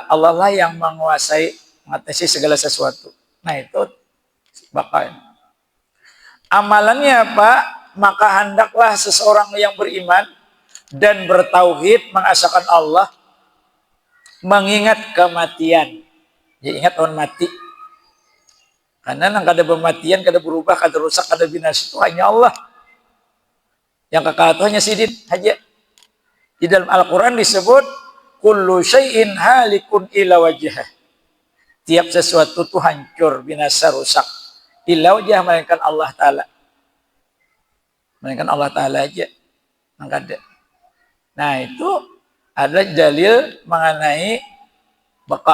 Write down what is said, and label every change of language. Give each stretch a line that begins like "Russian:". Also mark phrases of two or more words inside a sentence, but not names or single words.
Indonesian: Allah lah yang menguasai, mengatasi segala sesuatu.
Banjar: Nah itu bakal. Amalannya apa?
Indonesian: Maka hendaklah seseorang yang beriman dan bertauhid mengasakan Allah, mengingat kematian. Ya ingat orang mati.
Banjar: Karena nang kada kematian, kada berubah, kada rusak, kada binasa itu hanya Allah. Yang kekal itu hanya sidin aja. Di dalam Al-Quran disebut
Arabic: كل شيء هالك إلا وجهه.
Indonesian: Tiap sesuatu itu hancur, binasa, rusak.
Arabic: إلا وجه,
Indonesian: melainkan Allah Ta'ala. Melainkan Allah Ta'ala aja. Ada. Nah itu ada dalil mengenai baqa.